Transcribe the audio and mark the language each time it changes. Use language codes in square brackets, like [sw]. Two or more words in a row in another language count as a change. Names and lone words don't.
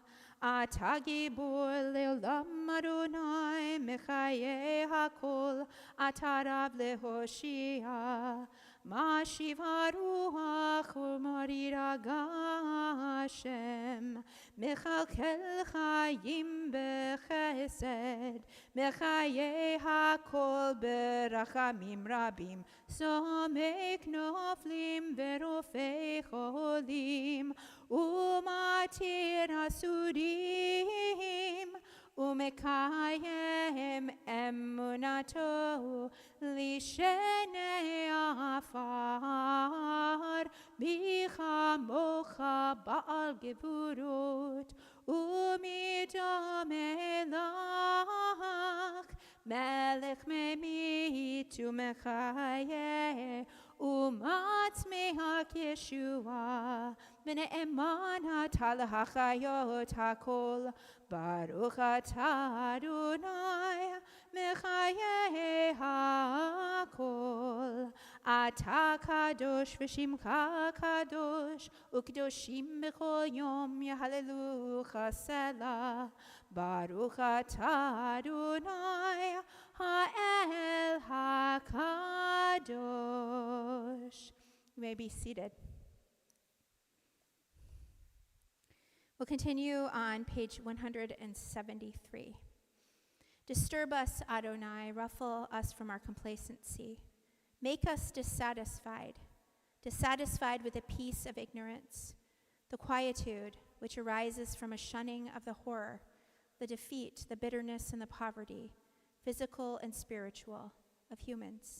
[he] אתה גיבור לעולם אדוני, מחיה הכל, אתה רב להושיע. משיב הרוח ומרירה השם, מכלכל חיים בחסד, מחיה הכל ברחמים רבים, סומך נופלים ורופא חולים, ומתיר אסורים, ומקיים אמונתו לישני עפר, ביחה מוחה בעל גבורות, ומדם אלך, מלך ממית ומחיה, ומצמיח ישועה, ונאמן אתה להחיות הכל. ברוך אתה אדוני מחיי הכל. אתה קדוש ושמך קדוש, וקדושים בכל יום יהללוך סלה. ברוך אתה אדוני האל הקדוש. [en] You may be seated. We'll continue on page 173. Disturb us, Adonai, ruffle us from our complacency. Make us dissatisfied with the peace of ignorance, the quietude which arises from a shunning of the horror, the defeat, the bitterness, and the poverty, physical and spiritual, of humans.